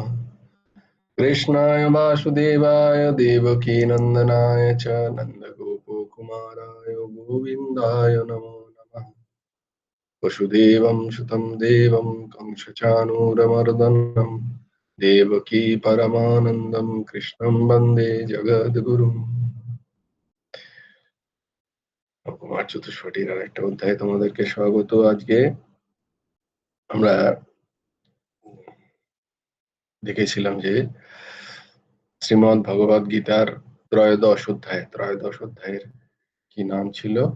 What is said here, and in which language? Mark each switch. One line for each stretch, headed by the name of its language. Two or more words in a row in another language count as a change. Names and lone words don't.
Sanskrit: कृष्णाय वासुदेवाय देवकीनन्दनाय च नन्दगोपकुमाराय गोविन्दाय नमो नमः। वसुदेवं सुतं देवं कंसचाणूरमर्दनं देवकी परमानन्दं कृष्णं वन्दे जगद्गुरुम्।
Bangla: কুমার চতুষ্পটির আর একটা অধ্যায় তোমাদেরকে স্বাগত। আজকে আমরা দেখেছিলাম যে শ্রীমদ্ ভগবদ গীতার ত্রয়োদশ অধ্যায়ের কি নাম ছিল?